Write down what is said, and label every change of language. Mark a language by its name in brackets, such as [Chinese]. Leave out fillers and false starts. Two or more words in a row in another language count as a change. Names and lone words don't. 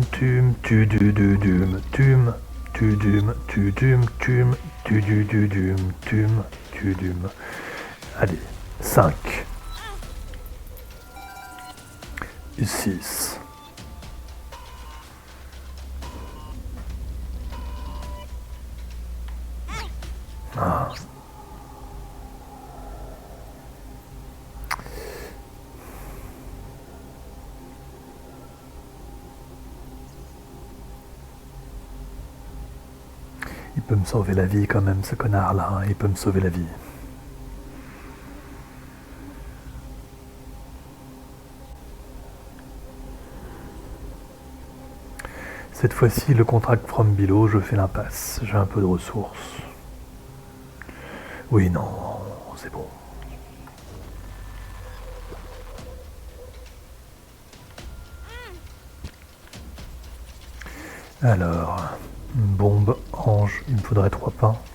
[French] tum, tudududum, tum, tudum, tudum, tum, tudududum, tum, tudum. Allez, 5. 6. Ah. Il peut me sauver la vie quand même, ce connard-là. Hein. Il peut me sauver la vie. Cette fois-ci, le [English] contract from below, [French] je fais l'impasse. J'ai un peu de ressources. Oui, non, c'est bon. Alors, bombe, ange, il me faudrait 3 pains.